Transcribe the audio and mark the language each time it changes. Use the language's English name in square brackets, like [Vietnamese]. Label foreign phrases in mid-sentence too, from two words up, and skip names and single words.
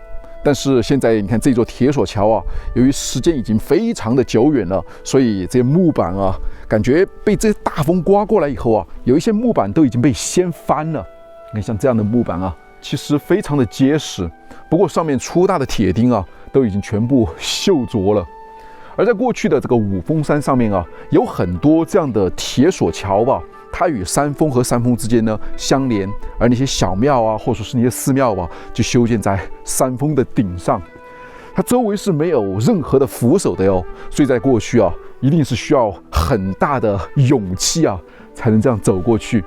[Chinese] 但是現在你看這座鐵索橋啊，由於時間已經非常的久遠了，所以這些木板啊，感覺被這些大風刮過來以後啊，有一些木板都已經被掀翻了。你看像這樣的木板啊，其實非常的結實，不過上面粗大的鐵釘啊，都已經全部鏽著了。而在過去的這個五峰山上面啊，有很多這樣的鐵索橋吧。它與山峰和山峰之間呢相連，而那些小廟啊，或者是那些寺廟啊，就修建在山峰的頂上。它周圍是沒有任何的扶手的喲，所以在過去啊，一定是需要很大的勇氣啊，才能這樣走過去。